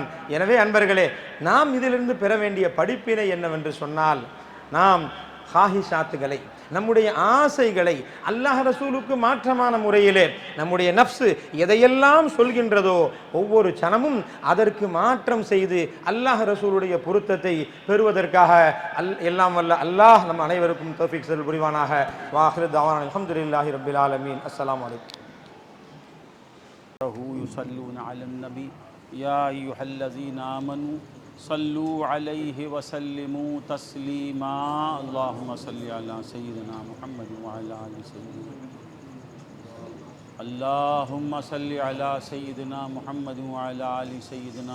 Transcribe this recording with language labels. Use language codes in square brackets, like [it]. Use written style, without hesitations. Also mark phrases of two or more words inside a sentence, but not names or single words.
[ta] எனவே அன்பர்களே, நாம் இதிலிருந்து பெற வேண்டிய படிப்பினை என்னவென்று சொன்னால், நாம் ஹாஹிஷாத்துகளை, நம்முடைய ஆசைகளை அல்லாஹ் ரசூலுக்கு மாற்றமான முறையிலே நம்முடைய நப்சு எதையெல்லாம் சொல்கின்றதோ ஒவ்வொரு சனமும் அதற்கு மாற்றம் செய்து அல்லாஹ் ரசூலுடைய பொருத்தத்தை பெறுவதற்காக எல்லாம் வல்ல அல்லாஹ் நம் அனைவருக்கும் தௌஃபீக் செய்து புரிவானாக. [ar] وآخر دعوانا الحمد لله رب العالمين. السلام عليكم. يصلون على النبي يا أيها الذين آمنوا صلوا عليه وسلموا تسليما اللهم صل على سيدنا محمد وعلى آل سيدنا اللهم صل على سيدنا محمد وعلى آل سيدنا